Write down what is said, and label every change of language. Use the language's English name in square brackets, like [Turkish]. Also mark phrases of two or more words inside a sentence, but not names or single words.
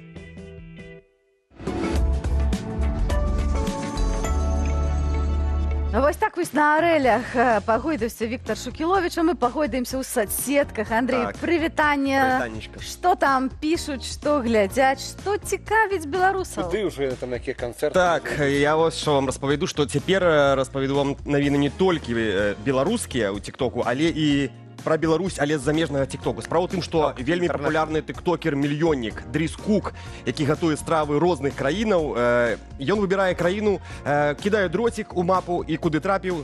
[Belarusian] Вось так вось на арэлях пагойдаўся Віктор Шукіловіч, а мы пагойдаемся ў соцсетках. Андрей, Так. прывітанне. Прывітаннечка. Што там пішуць, што глядзяць, што цікавіць беларусаў? Ты уже там на якія канцэрты? Так, я [Ukrainian] ось що вам [Belarusian] распавяду, што цяпер распавяду вам навіны не толькі беларускія ў тиктоку, але і пра Беларусь, але з замежнага тиктоку. Справа ў тым, што вельмі папулярны тиктокер-мільённік Дрис Кук, які гатуе стравы розных краінаў, ён выбірае краіну, кідае дроцік у мапу і куды трапіў